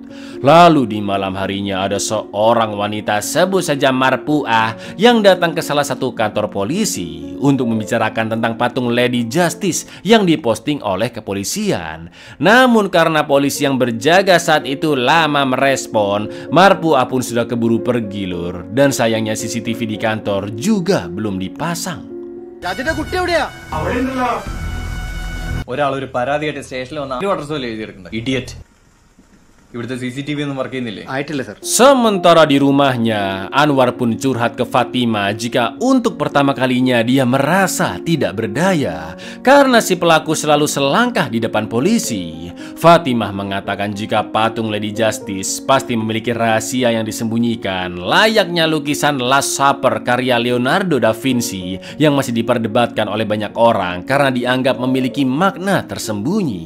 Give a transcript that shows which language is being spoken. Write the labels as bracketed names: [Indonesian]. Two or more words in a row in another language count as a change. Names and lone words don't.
[Indonesian] Lalu di malam harinya ada seorang wanita, sebut saja Marpuah, yang datang ke salah satu kantor polisi untuk membicarakan tentang patung Lady Justice yang diposting oleh kepolisian. Namun karena polisi yang berjaga saat itu lama merespon, Marpuah pun sudah keburu pergi lur. Dan sayangnya CCTV di kantor juga belum dipasang. [Malayalam] ഒരാൾ ഒരു പരാതിയായിട്ട് സ്റ്റേഷനിൽ വന്ന അഡ്രസ്സും എഴുതിയിരിക്കുന്നത് ഇഡിയറ്റ്. ഇവിടുത്തെ CCTV ഒന്നും വർക്ക് ചെയ്യുന്നില്ലേ? ആയിട്ടില്ല സർ. [Indonesian] Sementara di rumahnya, Anwar pun curhat ke Fatima jika untuk pertama kalinya dia merasa tidak berdaya karena si pelaku selalu selangkah di depan polisi. Fatimah mengatakan jika patung Lady Justice pasti memiliki rahasia yang disembunyikan, layaknya lukisan Last Supper karya Leonardo da Vinci yang masih diperdebatkan oleh banyak orang karena dianggap memiliki makna tersembunyi.